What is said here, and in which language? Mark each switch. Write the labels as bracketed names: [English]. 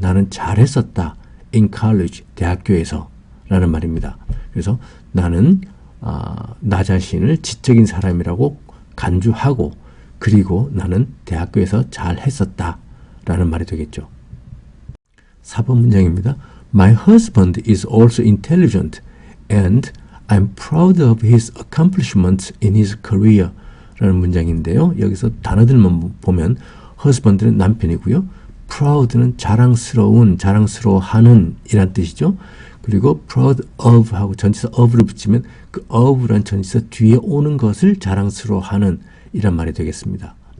[Korean] 나는 잘했었다. [English] in college. [Korean] 대학교에서 라는 말입니다. 그래서 나는 나 자신을 지적인 사람이라고 간주하고 그리고 나는 대학교에서 잘했었다 라는 말이 되겠죠. 4번 문장입니다. [English] My husband is also intelligent and I'm proud of his accomplishments in his career [Korean] 라는 문장인데요. 여기서 단어들만 보면 husband는 남편이고요. proud는 자랑스러운, 자랑스러워하는 이란 뜻이죠. 그리고 proud of 하고 전치사 of를 붙이면 그 of란 전치사 뒤에 오는 것을 자랑스러워하는 이란 말이 되겠습니다.